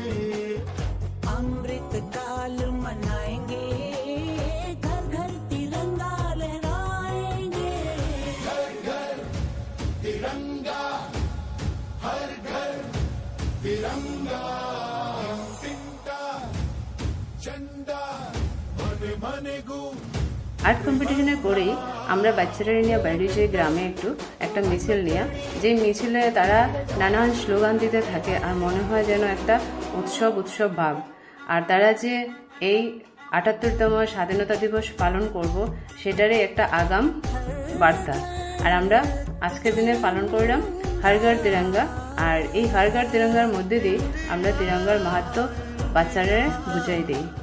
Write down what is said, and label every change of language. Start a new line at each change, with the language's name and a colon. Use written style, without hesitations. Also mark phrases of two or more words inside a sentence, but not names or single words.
Hindi: अमृत काल मनाएंगे, घर घर तिरंगा लहराएंगे। घर घर तिरंगा, हर घर तिरंगा।
English: art competition-e
Bangla: পরেই আমরা বাচ্চারা নিয়ে বাইরে যে গ্রামে একটা মিছিল নিয়া, যে মিছিলে তারা নানান স্লোগান দিতে থাকে আর মনে হয় যেন একটা উৎসব উৎসব ভাব। আর তারা যে এই ৭৮তম স্বাধীনতা দিবস পালন করব সেটারে একটা আগাম বার্তা। আর আমরা আজকের দিনে পালন করলাম হর ঘর তিরঙ্গা। আর এই হর ঘর তিরঙ্গার মধ্য দিয়ে আমরা তিরঙ্গার মহত্ব বাচ্চারে বুঝাই দেই।